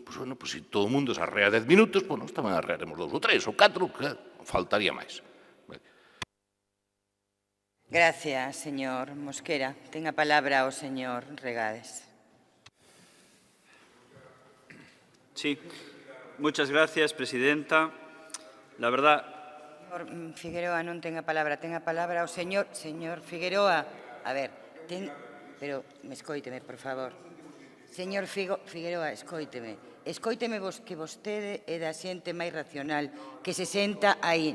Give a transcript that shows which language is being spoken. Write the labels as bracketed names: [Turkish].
[Galician] Pois, bueno, se todo o mundo se arrea 10 minutos, pois nós tamén arrearemos 2 ou 3 ou 4, que faltaría máis. Gracias, señor Mosquera. Ten a palabra o señor Regades. [Spanish] Sí, muchas gracias, presidenta. La verdad... [Galician] Señor Figueroa non ten a palabra o señor Figueroa. A ver, pero escóiteme, por favor. Señor Figueroa, escóiteme. Escóiteme que vostede é da xente máis racional que se senta aí.